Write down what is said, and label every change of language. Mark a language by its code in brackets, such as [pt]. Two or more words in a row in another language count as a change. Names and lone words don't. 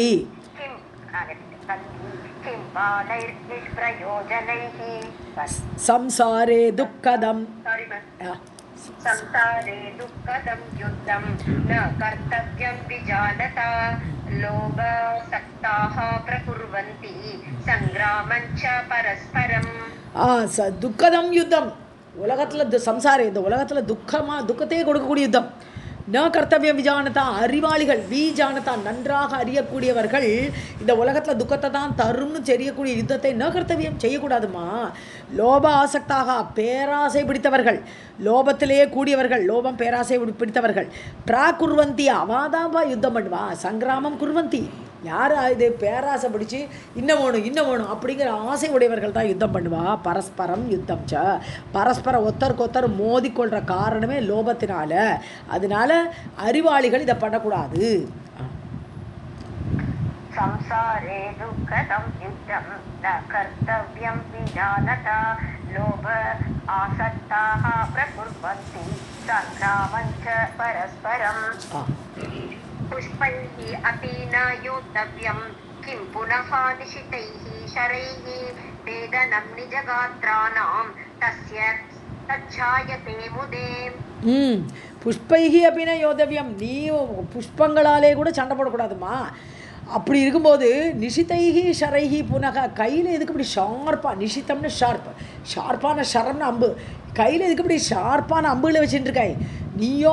[sa] किं सन्ति किं बालैर्निष्प्रयोजनैः संसारे दुःखदम् संसारे दुःखदं युद्धं न कर्तव्यं विजानता लोभसक्ताः प्रकुर्वन्ति सङ्ग्रामं च परस्परम् दुःखदं युद्धम् [ta] உலகத்தில் சம்சாரம் இந்த உலகத்தில் துக்கத்தையே கொடுக்கக்கூடிய யுத்தம் [sa] न कर्तव्यं विजानता [ta] அறிவாளிகள் விஜானதா நன்றாக அறியக்கூடியவர்கள் இந்த உலகத்தில் துக்கத்தை தான் தரும்னு தெரியக்கூடிய யுத்தத்தை [sa] न कर्तव्यम् [ta] செய்யக்கூடாதுமா லோப ஆசக்தாக பேராசை பிடித்தவர்கள் லோபத்திலேயே கூடியவர்கள் லோபம் பேராசை பிடித்தவர்கள் குர்வந்தி அவாதாம்பா யுத்தம் பண்ணுவா [sa] सङ्ग्रामं कुर्वन्ति [ta] யார் இது பேராசை பிடிச்சி இன்னும் வேணும் அப்படிங்கிற ஆசை உடையவர்கள் தான் யுத்தம் பண்ணுவா பரஸ்பரம் யுத்தம் பரஸ்பரம் ஒருத்தருக்கு மோதிக்கொள்கிற காரணமே லோபத்தினால அதனால அறிவாளிகள் இதை பண்ணக்கூடாது [sa] संसारे दुःखदं युद्धं न कर्तव्यं विजानता लोभ आसक्ताः प्रकुर्वन्ति सङ्ग्रामं च परस्परम् पुष्पैः अपि न योद्धव्यं किं पुनः निशितैः शरैः वेदनं निजगात्राणां तस्य तच्छायते मुदे [ta] புஷ்பைகி அப்படின்னா யோதவியம் நீ புஷ்பங்களாலே கூட சண்டை போடக்கூடாதுமா அப்படி இருக்கும்போது [sa] निशितैः शरैः पुनः [ta] கையில் எதுக்கு இப்படி ஷார்ப்பாக நிஷித்தம்னு ஷார்ப்பான ஷரம்னு அம்பு கையில் எதுக்கு இப்படி ஷார்ப்பான அம்புகளை வச்சுட்டு இருக்காய் நீயோ